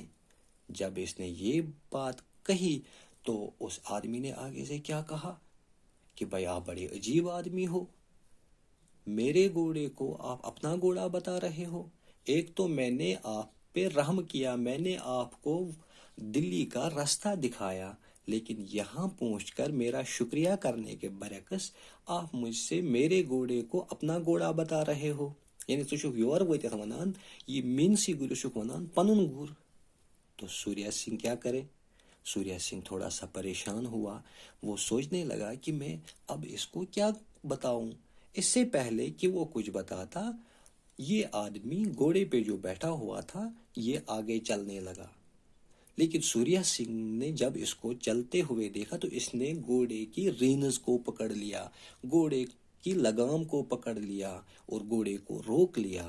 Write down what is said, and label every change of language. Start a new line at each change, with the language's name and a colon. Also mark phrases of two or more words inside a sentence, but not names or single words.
Urdu: جب اس نے یہ بات کہی تو اس آدمی نے آگے سے کیا کہا کہ بھائی آپ بڑے عجیب آدمی ہو، میرے گھوڑے کو آپ اپنا گھوڑا بتا رہے ہو۔ ایک تو میں نے آپ پہ رحم کیا، میں نے آپ کو دلی کا راستہ دکھایا، لیکن یہاں پہنچ کر میرا شکریہ کرنے کے برعکس آپ مجھ سے میرے گھوڑے کو اپنا گھوڑا بتا رہے ہو۔
Kashmiri: یعنی ژٕ چھُکھ یورٕ وٲتِتھ ونان یہ میٖنسٕے گُرِس چھُکھ ونان پنُن گُر۔
Urdu: تو سوریہ سنگھ کیا کرے؟ سوریہ سنگھ تھوڑا سا پریشان ہوا، وہ سوچنے لگا کہ میں اب اس کو کیا بتاؤں۔ اس سے پہلے کہ وہ کچھ بتاتا، یہ آدمی گھوڑے پہ جو بیٹھا ہوا تھا یہ آگے چلنے لگا، لیکن سوریہ سنگھ نے جب اس کو چلتے ہوئے دیکھا تو اس نے گھوڑے کی رینز کو پکڑ لیا، گھوڑے کی لگام کو پکڑ لیا اور گھوڑے کو روک لیا۔